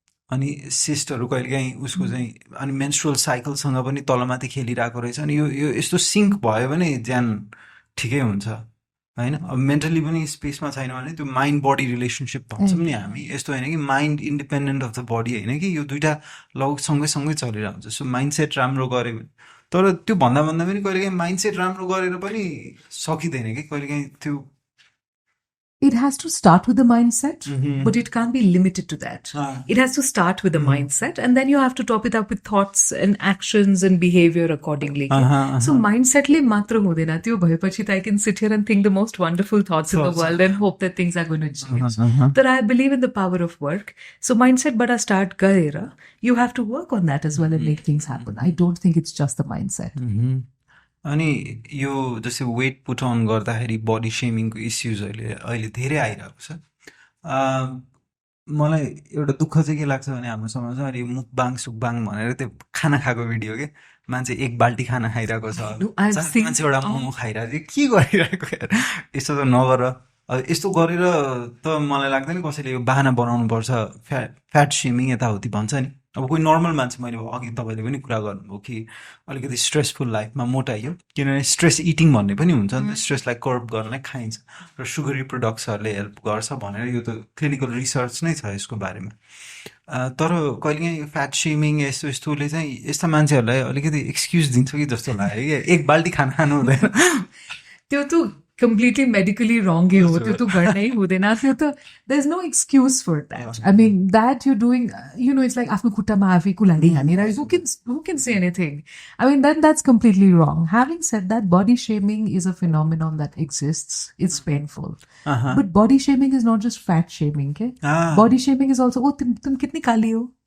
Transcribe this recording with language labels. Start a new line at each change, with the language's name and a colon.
Nepali: अनि सिस्टहरू कहिलेकाहीँ उसको चाहिँ अनि मेन्स्ट्रुअल साइकलसँग पनि तलमाथि खेलिरहेको रहेछ अनि यो यस्तो सिङ्क भयो भने ज्यान ठिकै हुन्छ होइन अब मेन्टली पनि स्पेसमा छैन भने त्यो माइन्ड बडी रिलेसनसिप भन्छौँ नि हामी यस्तो होइन कि mind independent of the body होइन कि यो दुइटा लग सँगै चलिरहेको हुन्छ सो माइन्ड सेट राम्रो गऱ्यो भने तर त्यो भन्दा पनि कहिलेकाहीँ माइन्ड सेट राम्रो गरेर पनि सकिँदैन कि कहिलेकाहीँ त्यो
English: It has to start with the mindset, but it can't be limited to that. It has to start with the mindset, and then you have to top it up with thoughts and actions and behavior accordingly. So
Nepali: mindset le matra hudena tyo bhayepachi
English: I can sit here and think the most wonderful thoughts in the world and hope that things are going to change. But I believe in the power of work. So mindset
Nepali: bada start garera,
English: you have to work on that as well and make things happen. I don't think it's just the mindset.
Nepali: अनि यो जस्तै weight put on गर्दाखेरि body सेमिङको issues अहिले धेरै आइरहेको छ मलाई एउटा दुःख चाहिँ के लाग्छ भने हाम्रो समाजमा अहिले मुकबाङ सुकबाङ भनेर त्यो खाना खाएको भिडियो के मान्छे एक बाल्टी खाना खाइरहेको छ
English: No, I've 4 seen.
Nepali: मान्छे एउटा मोमो खाइरहेको छ के गरिरहेको यार यस्तो त नगर अब यस्तो गरेर त मलाई लाग्दैन कसैले यो बाहना बनाउनु पर्छ फ्याट सेमिङ यताउति भन्छ नि अब कोही नर्मल मान्छे मैले अघि तपाईँले पनि कुरा गर्नुभयो कि अलिकति स्ट्रेसफुल लाइफमा मोटाइयो किनभने स्ट्रेस इटिङ भन्ने पनि हुन्छ नि त स्ट्रेसलाई कर्ब गर्नलाई खाइन्छ र सुगरी प्रोडक्ट्सहरूले हेल्प गर्छ भनेर यो त क्लिनिकल रिसर्च नै छ यसको बारेमा तर कहिलेकाहीँ यो फ्याट सेमिङ यस्तो यस्तोले चाहिँ यस्ता मान्छेहरूलाई अलिकति एक्सक्युज दिन्छ कि जस्तो लाग्यो क्या एक बाल्टी खाना खानु हुँदैन त्यो त
English: completely medically wrong
Nepali: है हो त्यो तो गर्नै हुँदैन त्यो त
English: there's no excuse for that. I mean that you're doing, it's like
Nepali: आफ्नो खुट्टामा आफै कुल्हाडी हानेर
English: who can say anything? I mean that's completely wrong. Having said that, body shaming is a phenomenon that exists. It's painful. But body shaming is not just fat shaming, okay? Body shaming is also, oh
Hindi: तुम कितनी काली हो?